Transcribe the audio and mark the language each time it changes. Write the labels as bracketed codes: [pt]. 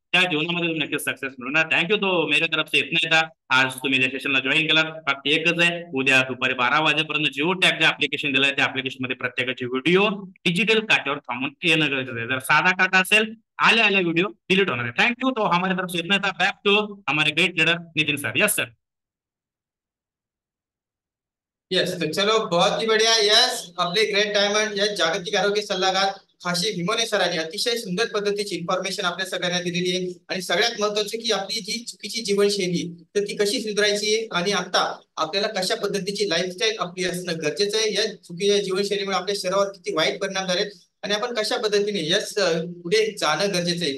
[mr] त्या जीवनामध्ये तुम्ही नक्कीच सक्सेस मिळणार. थँक्यू. [hi] तो मेरे तरफ से इतना था. [mr] आज तुम्ही ज्या सेशनला जॉईन केला फक्त एकच आहे, उद्या दुपारी 12 वाजेपर्यंत जिओ टॅग जे ऍप्लिकेशन दिलंय त्या ऍप्लिकेशन मध्ये प्रत्येकाचे व्हिडिओ डिजिटल काट्यावर थांबून येणं गरजेचं आहे. जर साधा काटा असेल आले व्हिडिओ डिलीट होणार है. [hi] Thank you. तो हमारे तरफ से इतना था. बैक टू हमारे great leader Nitin sir. Yes sir. Yes, तो चलो बहुत ही बढ़िया. [mr] यस, आपले ग्रेट डायमंड यस जागतिक आरोग्य सल्लागार खाशी भिमोने सरांनी अतिशय सुंदर पद्धतीची इन्फॉर्मेशन आपल्या सगळ्यांना दिलेली आहे. आणि सगळ्यात महत्त्वाचं की आपली जी चुकीची जीवनशैली तर ती कशी सुधारायची आणि आता आपल्याला कशा पद्धतीची लाईफस्टाईल आपली असणं गरजेचं आहे. या चुकीच्या जीवनशैलीमुळे आपल्या शरीरावर किती वाईट परिणाम झाले आणि आपण कशा पद्धतीने यस पुढे जाणं गरजेचं आहे.